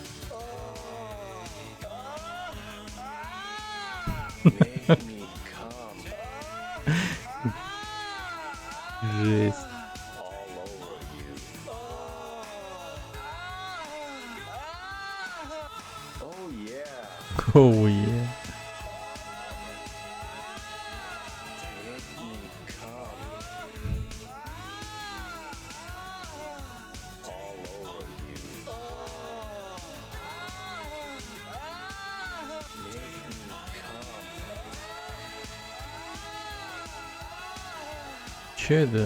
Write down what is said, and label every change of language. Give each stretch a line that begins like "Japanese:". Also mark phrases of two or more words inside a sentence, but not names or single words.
English: Make me come
Russian: Жесть.
English: all over you. Oh yeah. Оу, е. Make me come all over you. Make me come.
Russian: Че это?